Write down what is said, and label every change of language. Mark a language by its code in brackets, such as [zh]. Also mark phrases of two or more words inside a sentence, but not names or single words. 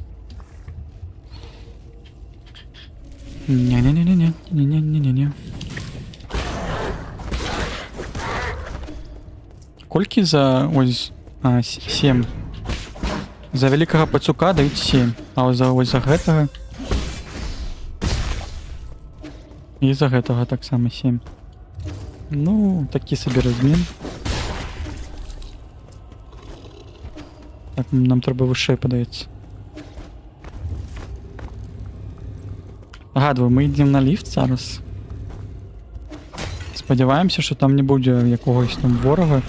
[uk] Не-не-не-не-не-не-не-не-не. Колькі за... Ось... 7. За великого пацюка дають 7. [be] А ось за гэтага... І за гэтага так само 7. [uk] Ну, такі собі розмін. Так, нам треба вище, подається. Нагадую, ми йдемо на ліфт зараз. Сподіваємося, що там не буде якогось там ворога.